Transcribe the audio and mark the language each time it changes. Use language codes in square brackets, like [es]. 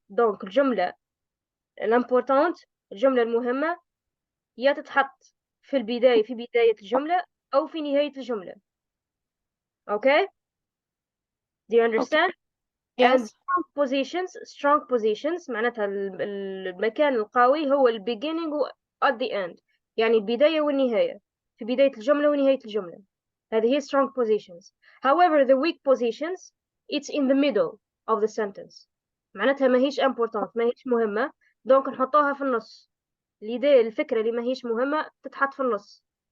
[ar] دونك الجملة الامبورتانت، الجملة المهمة، يا تتحط في البداية، في بداية الجملة، أو في نهاية الجملة. [en] Okay, do you Okay. understand? And Yes. strong positions [ar] معناتها المكان القوي هو ال [en] beginning [ar] و [en] at the end، [ar] يعني البداية والنهاية، في بداية الجملة ونهاية الجملة. هذه هي [en] strong positions. However, the weak positions, it's in the middle of the sentence. [ar] معناتها ما هيش [en] important، [ar] ما هيش مهمة، دونك نحطوها في النص. الفكرة اللي ما هيش مهمة تتحط في النص.